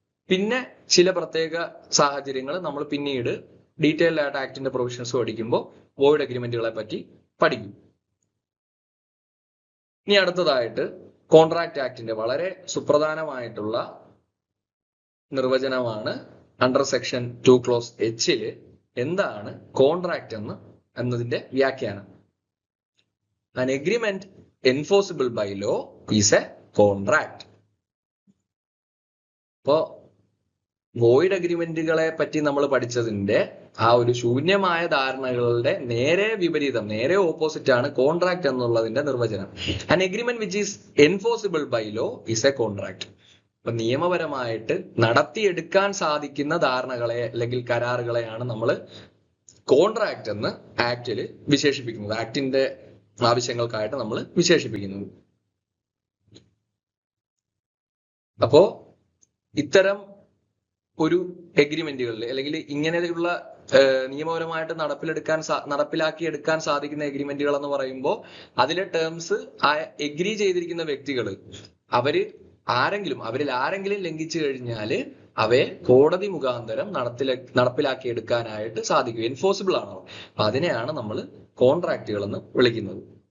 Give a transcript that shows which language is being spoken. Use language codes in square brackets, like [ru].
[ml] പിന്നെ ചില പ്രത്യേക സാഹചര്യങ്ങൾ നമ്മൾ പിന്നീട് ഡീറ്റെയിൽഡ് ആയിട്ട് ആക്ടിന്റെ പ്രൊവിഷൻസ് പഠിക്കുമ്പോൾ വോയിഡ് എഗ്രിമെന്റുകളെ പറ്റി പഠിക്കും. ഇനി അടുത്തതായിട്ട് കോൺട്രാക്ട് ആക്ടിന്റെ വളരെ സുപ്രധാനമായിട്ടുള്ള നിർവചനമാണ് അണ്ടർ സെക്ഷൻ 2 clause Hല് എന്താണ് കോൺട്രാക്ട് എന്നതിന്റെ വ്യാഖ്യാനം. [en] An agreement enforceable by law is a contract. [ml] ഇപ്പോ വോയിഡ് അഗ്രിമെന്റുകളെ പറ്റി നമ്മൾ പഠിച്ചതിന്റെ ആ ഒരു ശൂന്യമായ ധാരണകളുടെ നേരെ വിപരീതം, നേരെ ഓപ്പോസിറ്റ് ആണ് കോൺട്രാക്ട് എന്നുള്ളതിന്റെ നിർവചനം. [en] An agreement which is enforceable by law is a contract. [ml] അപ്പൊ നിയമപരമായിട്ട് നടത്തിയെടുക്കാൻ സാധിക്കുന്ന ധാരണകളെ അല്ലെങ്കിൽ കരാറുകളെയാണ് നമ്മൾ കോൺട്രാക്ട് എന്ന് ആക്ടില് വിശേഷിപ്പിക്കുന്നത്, ആക്ടിന്റെ ആവശ്യങ്ങൾക്കായിട്ട് നമ്മൾ വിശേഷിപ്പിക്കുന്നത്. അപ്പോ ഇത്തരം ഒരു എഗ്രിമെന്റുകളിൽ അല്ലെങ്കിൽ ഇങ്ങനെയുള്ള നിയമപരമായിട്ട് നടപ്പിലാക്കി എടുക്കാൻ സാധിക്കുന്ന എഗ്രിമെന്റുകൾ എന്ന് പറയുമ്പോൾ അതിലെ ടേംസ് എഗ്രി ചെയ്തിരിക്കുന്ന വ്യക്തികൾ അവരിൽ ആരെങ്കിലും ലംഘിച്ചു കഴിഞ്ഞാൽ അവയെ കോടതി മുഖാന്തരം നടപ്പിലാക്കി എടുക്കാനായിട്ട് സാധിക്കും, എൻഫോഴ്സിബിൾ ആണോ. അപ്പൊ അതിനെയാണ് നമ്മൾ കോൺട്രാക്റ്റുകൾ എന്ന് വിളിക്കുന്നത്.